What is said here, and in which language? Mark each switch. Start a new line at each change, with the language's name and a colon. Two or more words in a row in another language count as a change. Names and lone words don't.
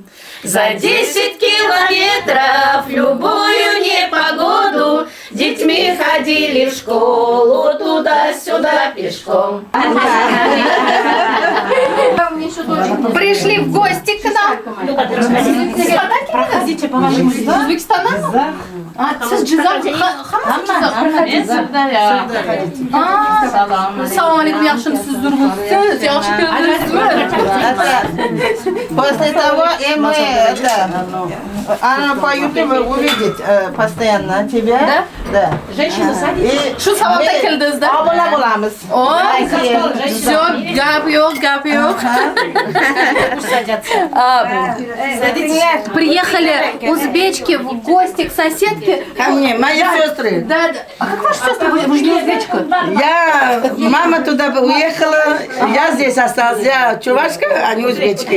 Russian: За 10 километров любую непогоду с детьми ходили в школу туда-сюда пешком. Пришли в гости к нам. Хотите, по-вашему, Из Узбекистана? Да. А,
Uzbek: siz Jizzax, Assalomu alaykum, yaxshimisiz, yaxshi keldingizmi?
Russian: После того, и мы, она по ютубу увидит постоянно тебя. Да? Да. Женщина садится.
Uzbek: Shu sababdan keldingiz-da? Abone bo'lamiz.
Russian: Ой, все,
Uzbek: gap yo'q.
Russian: Приехали узбечки в гости к соседке. Ко мне, мои сестры. Да, да. А как ваша сестра? Вы же не узбечка. Мама туда уехала, я здесь осталась. Я чувашка, а не узбечки.